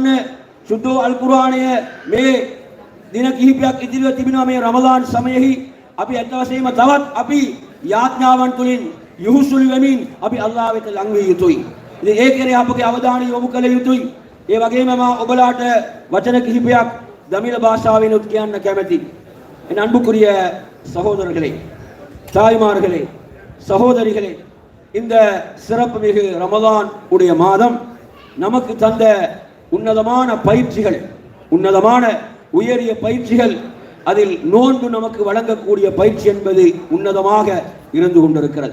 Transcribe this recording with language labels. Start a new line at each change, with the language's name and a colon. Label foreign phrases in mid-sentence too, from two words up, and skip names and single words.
Sinhala: සුද්ධ අල් කුර්ආනය මේ දින කිහිපයක් ඉදිරියට තිබෙනවා මේ රමදාන් සමයෙහි. අපි අත් වශයෙන්ම තවත් අපි යාඥාවන් තුලින් යහුසුල් වෙමින් අපි අල්ලාහ් වෙත ලං විය යුතුයි. ඉතින් ඒ කෙරෙහි අපගේ අවධානය යොමු කළ යුතුයි. ඒ වගේම මම ඔබලාට වචන කිහිපයක් දමිළ භාෂාවෙන් උත් කියන්න කැමැතියි.
Tamil: என் அன்புக்குரிய சகோதரர்களே, தாய்மார்களே, சகோதரிகளே, இந்த சிறப்பு மிகு ரமதான் உடைய மாதம் நமக்கு தந்த உன்னதமான பயிற்சிகள், உன்னதமான உயரிய பயிற்சிகள், அதில் நோன்பு நமக்கு வழங்கக்கூடிய பயிற்சி என்பது உன்னதமாக இருந்து கொண்டிருக்கிறது.